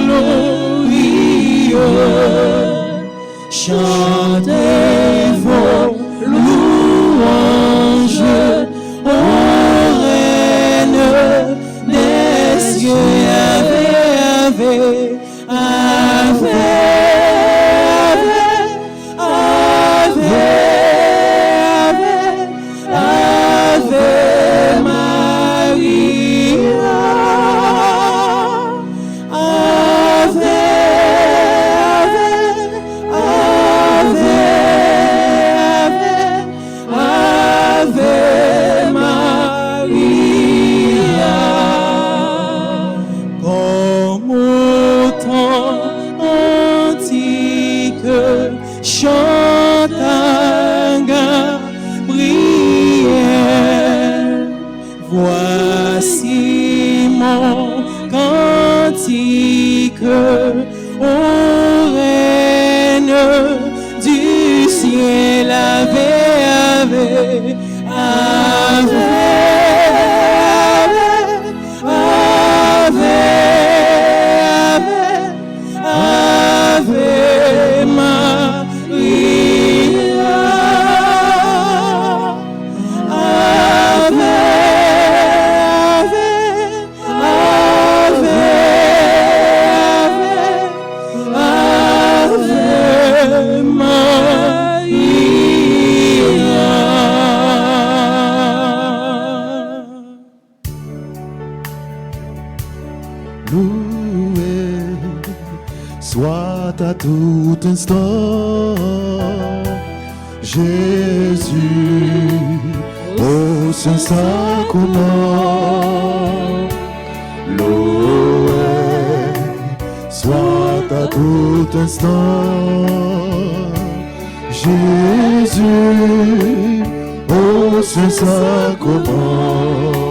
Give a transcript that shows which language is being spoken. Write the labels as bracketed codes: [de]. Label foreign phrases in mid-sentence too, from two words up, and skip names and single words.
[fr] glorieux chantez vos louanges ô Reine des cieux. [la] Ave, ave, ave, ave, ave, Ave Maria, Ave, Ave, Ave, Ave Maria. [fr] Comme au temps antique chante un Gabriel. Voici mon cantique, ô Reine du ciel. [la] Ave, ave, ave, ave, ave, ave Maria. Ave, ave, ave, ave Maria. [fr] Loué soit à tout instant Jésus au Saint-Sacrement. Loué soit à tout instant Jésus au Saint-Sacrement.